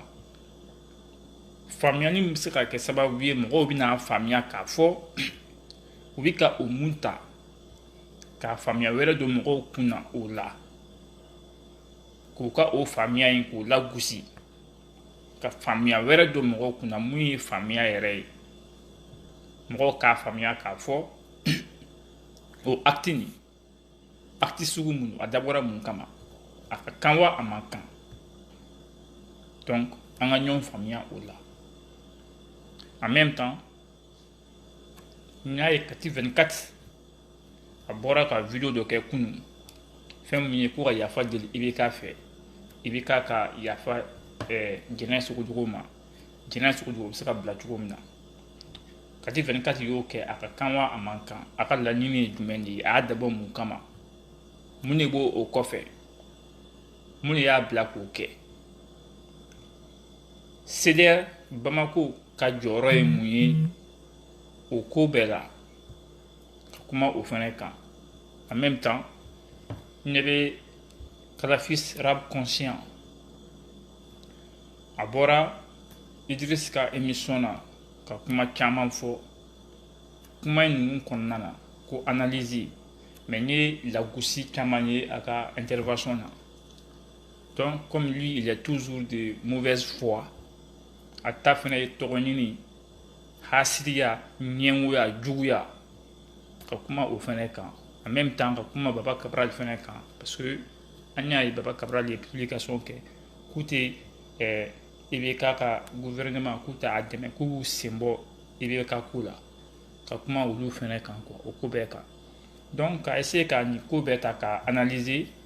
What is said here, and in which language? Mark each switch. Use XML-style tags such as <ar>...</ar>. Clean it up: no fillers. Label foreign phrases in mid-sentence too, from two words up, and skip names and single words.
<bm>Faamuyali min bɛ se ka kɛ sababu ye mɔgɔw bɛna faamuya k'a fɔ u bɛ ka o mun ta ka faamuya wɛrɛ don mɔgɔw kun na o la, k'u ka o faamuya in k'o lagosi ka faamuya wɛrɛ don mɔgɔw kun na mun ye faamuya yɛrɛ ye. Mɔgɔw k'a faamuya k'a fɔ o acte nin, acte sugu mun a dabɔra mun kama, a ka kan wa a man kan. Donc, an ka ɲɔgɔn faamuya o la.</bm> <fr>En même temps,</fr> <bm>n'a ye kati 24 a bɔra ka video dɔ kɛ kunu fɛn min ye ko ka yafa deli IBK fɛ IBK ka yafa jɛnɛ sogojugu ma jɛnɛ sogojugu bɛ se ka bila cogo min na kati 24 y'o kɛ a ka kan wa a man kan a ka laɲini ye jumɛn de ye a y'a dabɔ mun kama mun de b'o o kɔfɛ mun de y'a bila k'o kɛ CDR Bamako ka jɔyɔrɔ ye mun ye o ko bɛɛ la ka kuma o fana kan</bm> <fr>en même temps</fr> <bm>ne bɛ Kadafis Rap Conscient a bɔra Idriss ka émission na ka kuma caman fɔ kuma in ninnu kɔnɔna na ko analyse mais n ye lagosi caman ye a ka intervention na</bm> <fr>donc comme lui il est toujours de mauvaise foi</fr> <bm>a ta fana ye tɔgɔ ɲini hasidiya ɲɛngoya juguya ka kuma o fana kan</bm> <fr>en même temps</fr> <bm>ka kuma Baba Cabral fana kan</bm> <fr>parce que</fr> <bm>an y'a ye Baba Cabral ye publication kɛ k'u tɛ IBK ka gouvernement k'u tɛ a dɛmɛ k'u b'u sen bɔ IBK ko la ka kuma olu fana kan quoi o ko bɛɛ kan donc ka essayer ka nin ko bɛɛ ta ka analyser</bm>